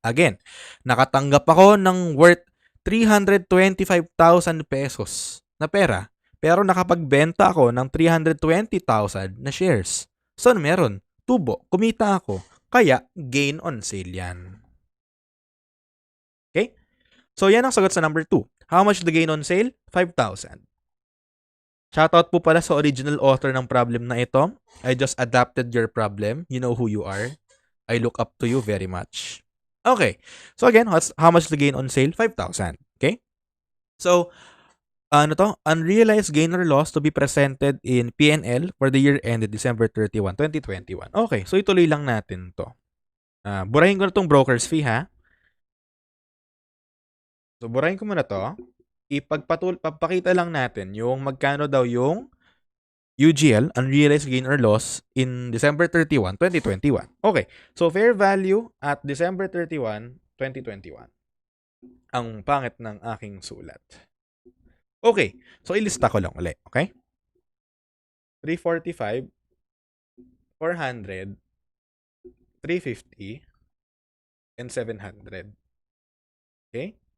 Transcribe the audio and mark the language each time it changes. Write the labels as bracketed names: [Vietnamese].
[Filipino] Again, nakatanggap ako ng worth 325,000 pesos na pera. Pero nakapagbenta ako ng 320,000 na shares. So, ano meron? Tubo. Kumita ako. Kaya, gain on sale yan. Okay? So, yan ang sagot sa number 2. [English] How much the gain on sale? 5,000. [Filipino] Shoutout po pala sa original author ng problem na ito. [English] I just adapted your problem. You know who you are. I look up to you very much. Okay. So again, how much the gain on sale? 5,000. Okay? So, unrealized gain or loss to be presented in P&L for the year ended December 31, 2021. [Filipino] Okay. So, ituloy lang natin to. Burahin ko na itong broker's fee, ha? So, burahin ko muna to. Papakita lang natin yung magkano daw yung UGL, unrealized gain or loss, in December 31, 2021. [English] Okay, so fair value at December 31, 2021. [Filipino] Ang pangit ng aking sulat. Okay, so ilista ko lang ulit, okay? 345, 400, 350, and 700. Okay?